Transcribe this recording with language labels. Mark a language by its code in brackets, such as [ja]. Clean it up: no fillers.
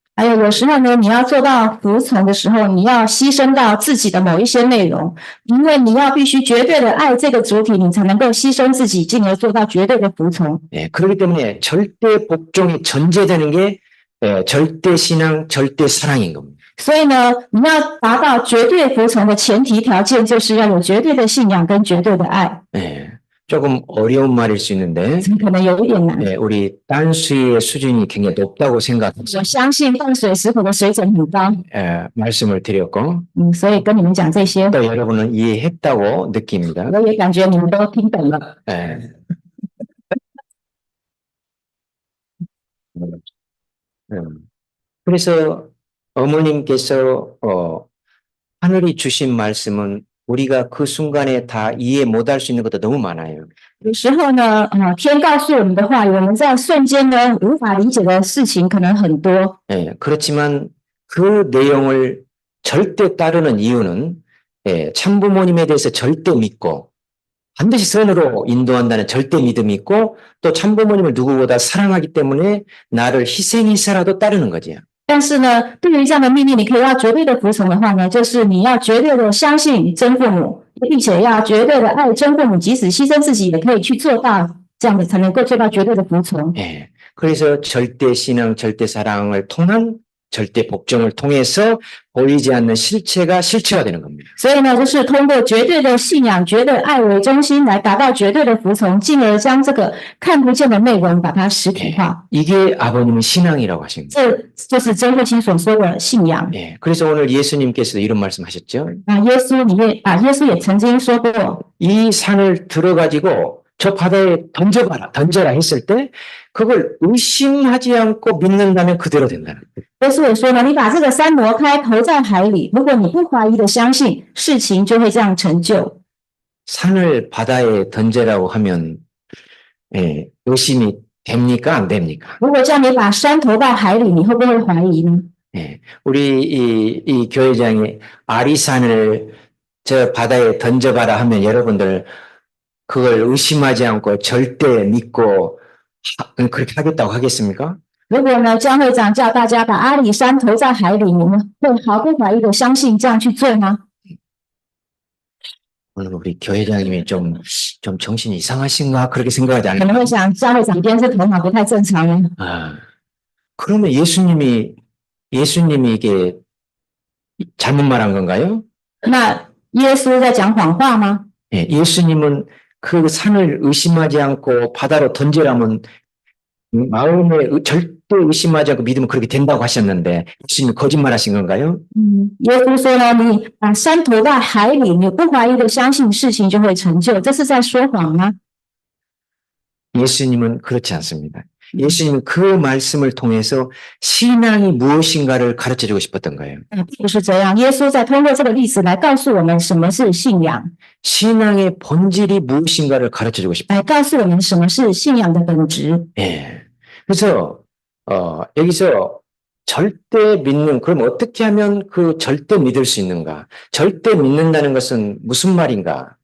[zh] 还有时候呢，你要做到服从的时候，你要牺牲到自己的某一些内容，因为你要必须绝对的爱这个主体，你才能够牺牲自己，进而做到绝对的服从。 [ko] 그렇기 때문에 절대 복종이 전제되는 게 절대 신앙, 절대 사랑인 겁니다. [zh] 所以呢，你要达到绝对服从的前提条件，就是要有绝对的信仰跟绝对的爱。 [ko] 조금 어려운 말일 수 있는데 [zh] 可能有一点难。 [ko] 우리 딴수의 수준이 굉장히 높다고 생각해서 [zh] 我相信淡水食谱的水准很高， [ko] 말씀을 드렸고 [zh] 所以跟你们讲这些， [ko] 또 여러분은 이해했다고 느낍니다. [zh] 我也感觉你们都听懂了。 [ko] 그래서 어머님께서 하늘이 주신 말씀은 우리가 그 순간에 다 이해 못할 수 있는 것도 너무 많아요. [zh] 有时候呢，天告诉我们的话语，我们在瞬间呢无法理解的事情可能很多。 [ko] 그렇지만 그 내용을 절대 따르는 이유는 참부모님에 대해서 절대 믿고 반드시 선으로 인도한다는 절대 믿음이 있고 또 참부모님을 누구보다 사랑하기 때문에 나를 희생해서라도 따르는 거지요. [zh] 但是呢，对于这样的命令，你可以要绝对的服从的话呢，就是你要绝对的相信真父母，并且要绝对的爱真父母，即使牺牲自己也可以去做到，这样子才能够做到绝对的服从。 [ko] 그래서 절대 신앙, 절대 사랑을 통한 절대 복종을 통해서 보이지 않는 실체가 실체가 되는 겁니다. [zh] 所以呢，就是通过绝对的信仰、绝对爱为中心，来达到绝对的服从，进而将这个看不见的内容把它实体化。 [ko] 이게 아버님의 신앙이라고 하십니다. [zh] 这就是真父亲所说的信仰。 [ko] 그래서 오늘 예수님께서도 이런 말씀하셨죠. [zh] 耶稣也曾经说过， [ko] 이 산을 들어가지고 저 바다에 던져라 했을 때 그걸 의심하지 않고 믿는다면 그대로 된다는 거예요. [zh] 耶稣也说呢，你把这个山挪开，投在海里，如果你不怀疑的相信，事情就会这样成就。 [ko] 산을 바다에 던져라고 하면 의심이 됩니까? 안 됩니까? [zh] 如果叫你把山投到海里，你会不会怀疑呢？ [ko] 우리 이 교회장이 아리산을 저 바다에 던져봐라 하면 여러분들 그걸 의심하지 않고 절대 믿고 그렇게 하겠다고 하겠습니까? [zh] 如果呢，江会长叫大家把阿里山投在海里，你们会毫不怀疑的相信这样去做吗？ [ko] 오늘 우리 교회장님이 좀 정신이 이상하신가 그렇게 생각하지 [zh] 可能 [ko] 않을까? [zh] 会想江会长今天是头脑不太正常呢。 [ko] 그러면 예수님이 예수님이 이게 잘못 말한 건가요? [zh] 那耶稣在讲谎话吗？ [ko] 예, 예수님은 그 산을 의심하지 않고 바다로 던지라면 마음에 절대 의심하지 않고 믿으면 그렇게 된다고 하셨는데 예수님이 거짓말하신 건가요? [zh] 耶稣说呢，你把山投到海里，你不怀疑的相信事情就会成就，这是在说谎吗？ [ko] 예수님은 그렇지 않습니다. 예수님은 그 말씀을 통해서 신앙이 무엇인가를 가르쳐주고 싶었던 거예요. [zh] 不是这样，耶稣在通过这个例子来告诉我们什么是信仰， [ko] 신앙의 본질이 무엇인가를 가르쳐주고 싶어요. [zh] 来告诉我们什么是信仰的本质。 [ko] 예. 그래서 여기서 절대 믿는, 그럼 어떻게 하면 그 절대 믿을 수 있는가? 절대 믿는다는 것은 무슨 말인가?